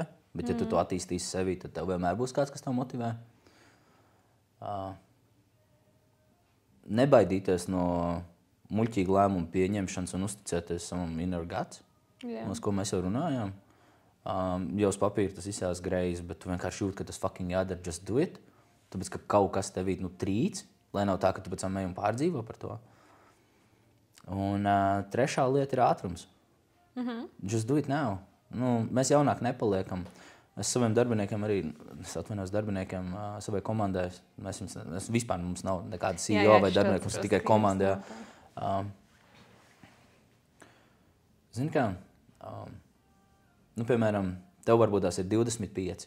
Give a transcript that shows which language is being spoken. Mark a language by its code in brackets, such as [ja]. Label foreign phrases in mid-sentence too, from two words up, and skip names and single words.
[lv] Bet ja tu to attīstīsi sevī, tad tev vienmēr būs kāds, kas tev motivē. Nebaidīties no muļķīga lēmuma pieņemšanas un uzticēties savam [en] inner guts, [lv] uz ko mēs jau runājām. Jau uz papīra tas izsās greizi, bet tu vienkārši jūti, ka tas fucking jādara, [en] just do it. [lv] Tāpēc, ka kaut kas tevī trīc, lai nav tā, ka tu pēc tam ej un pārdzīvo par to. Un 3. lieta ir ātrums. [en] Just do it now. [lv] Mēs jaunāk nepaliekam. Es saviem darbiniekiem arī, savai komandai, mēs vispār mums nav nekāda CEO vai darbinieki, mums tikai komanda. Zini kā, piemēram, tev varbūt tās ir 25.